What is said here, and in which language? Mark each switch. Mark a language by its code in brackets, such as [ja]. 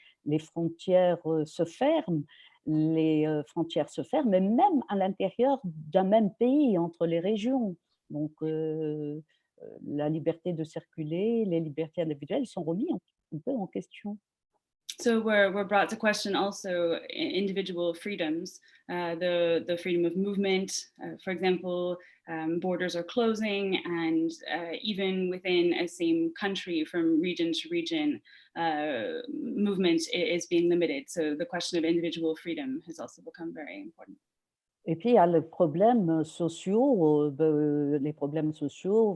[fr] Les frontières se ferment, mais même à l'intérieur d'un même pays, entre les régions. Donc, la liberté de circuler, les libertés individuelles sont remises un peu en question. [en] So we're brought to question also individual freedoms, the freedom of movement. For example, borders are closing, and even within a same country, from region to region, movement is being limited. So the question of individual freedom has also become very important. [fr] Et puis, il y a les problèmes sociaux, les problèmes sociaux.